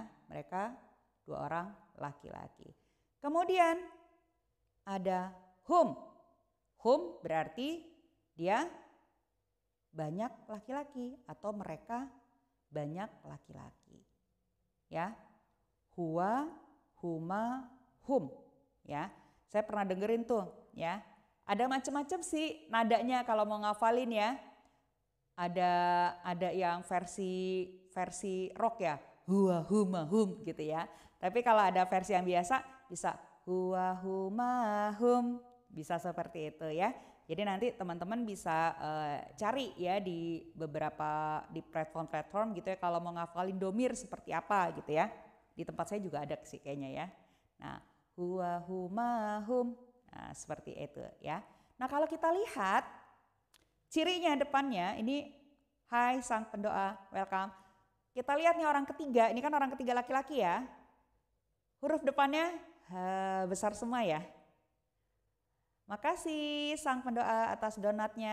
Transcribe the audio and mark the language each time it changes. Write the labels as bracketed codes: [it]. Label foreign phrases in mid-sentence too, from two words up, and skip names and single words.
[id] Mereka 2 orang laki-laki. Kemudian ada hum. Hum berarti dia banyak laki-laki atau mereka banyak laki-laki. Ya. [ar] Huwa, huma, hum. [id] Ya. Saya pernah dengerin tuh, ya. Ada macam-macam sih nadanya kalau mau ngafalin ya. Ada yang versi rock ya. [ar] Huwa, huma, hum [id] gitu ya. Tapi kalau ada versi yang biasa bisa [ar] huwa, huma, hum. [id] Bisa seperti itu ya. Jadi nanti teman-teman bisa cari ya di beberapa di platform-platform gitu ya kalau mau ngafalin domir seperti apa gitu ya. Di tempat saya juga ada sih kayaknya ya. Nah, [ar] huwa, huma, hum. [id] Nah, seperti itu ya. Nah, kalau kita lihat cirinya depannya ini hai sang pendoa, welcome. Kita lihat nih orang ketiga, ini kan orang ketiga laki-laki ya. Huruf depannya besar semua ya. Makasih sang pendoa atas donatnya.